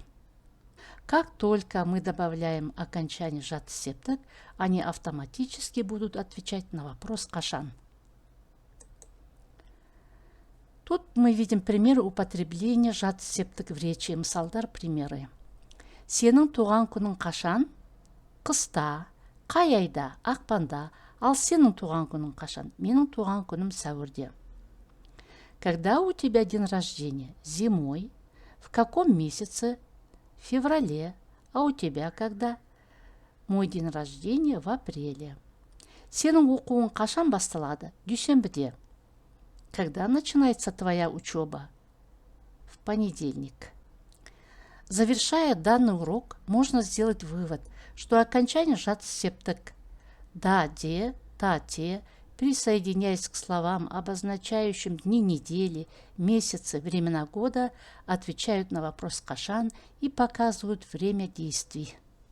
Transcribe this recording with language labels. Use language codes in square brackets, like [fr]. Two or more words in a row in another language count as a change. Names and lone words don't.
[ru] Как только мы добавляем окончание [kk] жатты септік, [ru] они автоматически будут отвечать на вопрос «қашан». Тут мы видим примеры употребления [kk] жатты септік [ru] в речи. [kk] Мысалдар, примеры. Сенің туған күнің қашан? Қыста. Қай айда? Ақпанда. Ал сенің туған күнің қашан? Менің туған күнім сәуірде. [ru] Когда у тебя день рождения? Зимой. В В каком месяце? В феврале. А у тебя когда? Мой день рождения в апреле. [kk] Сенің оқуың қашан басталады? Дүйсенбіде. [ru] Когда начинается твоя учеба? В понедельник. Завершая данный урок, можно сделать вывод, что окончание жатсептік да, де, та, те, присоединяясь к словам, обозначающим дни недели, месяцы, времена года, отвечают на вопрос «кашан» и показывают время действий.